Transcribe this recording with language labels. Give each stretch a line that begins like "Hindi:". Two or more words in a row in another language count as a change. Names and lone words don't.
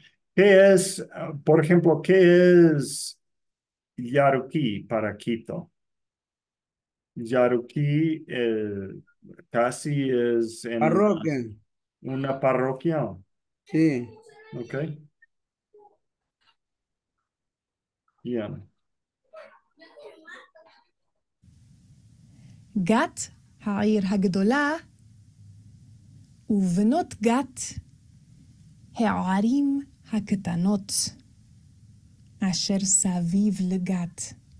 Spanish: ¿Qué es, por ejemplo, qué es Yaruquí para Quito? Yaruquí casi es en Parroquia, una parroquia. sí. Ok. Bien.
Hebrew: גת, העיר הגדולה, ובנות גת, הערים הקטנות, אשר סביב לגת.